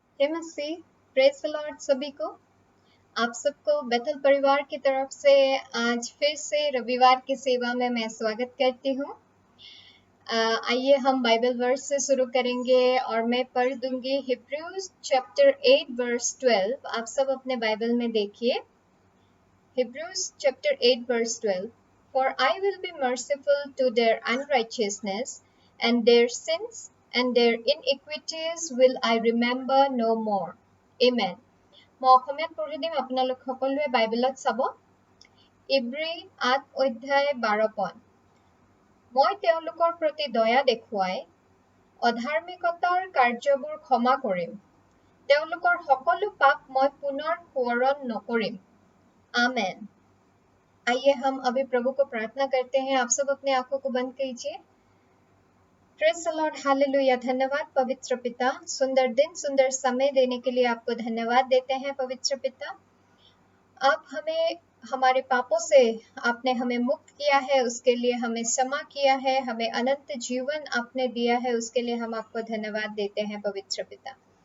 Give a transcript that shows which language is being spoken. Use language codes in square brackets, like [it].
[hi] Masih, praise the Lord सभी को। आप सबको बेथल परिवार की तरफ से आज फिर से रविवार की सेवा में मैं स्वागत करती हूँ। आइए हम बाइबल वर्स से शुरू करेंगे और मैं पढ़ दूंगी हिब्रूज चैप्टर 8 वर्स 12। आप सब अपने बाइबल में देखिए Hebrews chapter 8 verse 12। [en] For I will be merciful to their unrighteousness and their sins and their iniquities will I remember no more. [as] Amen. মই অসমীয়াত পঢ়ি দিম, আপোনালোক সকলোৱে বাইবেলত চাব। ইব্ৰী ৮ অধ্যায় 12 পদ। মই তেওঁলোকৰ প্ৰতি দয়া দেখুৱাই অধাৰ্মিকতাৰ কাৰ্যবোৰ ক্ষমা কৰিম, তেওঁলোকৰ সকলো পাপ মই পুনৰ সোঁৱৰণ নকৰিম। [hi] आमेन। आइए हम अभी प्रभु को प्रार्थना करते हैं। आप सब अपने आंखों को बंद कीजिए। Praise the Lord, hallelujah. धन्यवाद पवित्र पिता, सुंदर दिन सुंदर समय देने के लिए आपको धन्यवाद देते हैं पवित्र पिता। आप हमें हमारे पापों से आपने हमें मुक्त किया है, उसके लिए हमें क्षमा किया है, हमें अनंत जीवन आपने दिया है, उसके लिए हम आपको धन्यवाद देते हैं पवित्र पिता।